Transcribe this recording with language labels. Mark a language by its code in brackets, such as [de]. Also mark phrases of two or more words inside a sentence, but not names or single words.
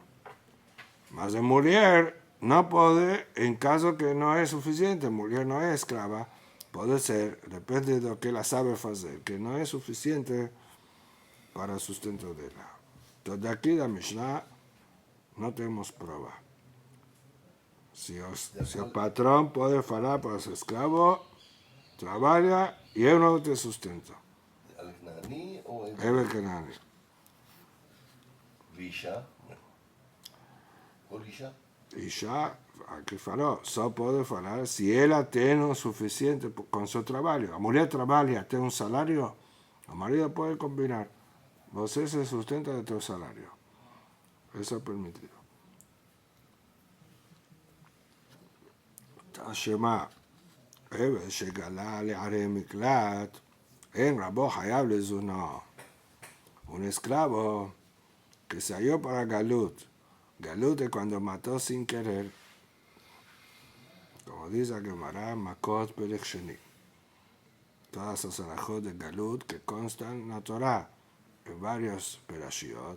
[es] Mas la mujer no puede, en caso que no es suficiente, mujer no es esclava, puede ser, depende de lo que ella sabe hacer, que no es suficiente para el sustento de ella. Entonces, de aquí la Mishnah no tenemos prueba. Si el patrón puede hablar para su esclavo, trabaja y él no te sustenta. [he] Kenani o עבד כנעני. [pt] Isha? Qual Isha? Isha, aqui falou, só pode falar se ela tem o suficiente com seu trabalho. A mulher trabalha, tem um salário, o marido pode combinar. Você se sustenta do teu salário. Isso é permitido. Então, [he] שמע, עבד שגלה לערי מקלט, אין רבו חייב לזונו. [es] Un esclavo que salió para Galut. Galut es cuando mató sin querer. Como dice la Gemara, Makot [he] פרק שני. [es] Todas las alajot de Galut que constan en la Torah, en varios perashiot.